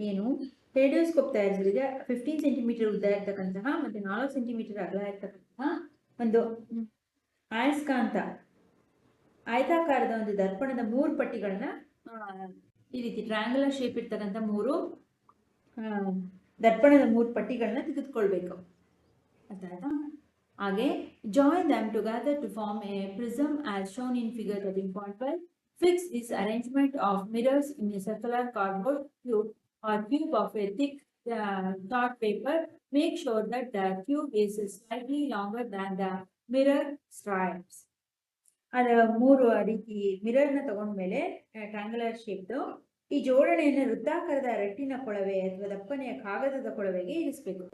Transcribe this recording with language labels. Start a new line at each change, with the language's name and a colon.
Kannada: ಏನು, ಕೆಲಿಡಿಯೋಸ್ಕೋಪ್ ತಯಾರಿಸಿದ್ರೆ 15 ಸೆಂಟಿಮೀಟರ್ ಉದ್ದ ಇರ್ತಕ್ಕಂತಹ ಮತ್ತು 4 ಸೆಂಟಿಮೀಟರ್ ಅಗಲ ಇರ್ತಕ್ಕಂತಹ ಒಂದು ಅಯಸ್ಕಾಂತ ಆಯತಾಕಾರದ ಒಂದು ದರ್ಪಣದ 3 ಪಟ್ಟಿಗಳನ್ನ ಈ ರೀತಿ ಟ್ರಯಾಂಗುಲರ್ ಶೇಪ್ ಇರ್ತಕ್ಕಂಥ 3 ದರ್ಪಣದ 3 ಪಟ್ಟಿಗಳನ್ನ ತೆಗೆದುಕೊಳ್ಬೇಕು. ಅರ್ಥಾಯ್ತಾ?
English: ಹಾಗೆ join them together to form a prism as shown in figure 13.12. Fix this arrangement of mirrors in a circular cardboard tube or cube of a thick chart paper. Make sure that the tube is slightly longer than the mirror stripes.
Kannada: ಅದರ 3 ರೀತಿ ಮಿರರ್ನ ತಗೊಂಡ್ಮೇಲೆ triangular ಶೇಪ್ದು ಈ ಜೋಡಣೆಯನ್ನು ವೃತ್ತಾಕಾರದ ರಟ್ಟಿನ ಕೊಳವೆ ಅಥವಾ ದಪ್ಪನೆಯ ಕಾಗದದ ಕೊಳವೆಗೆ ಇರಿಸಬೇಕು.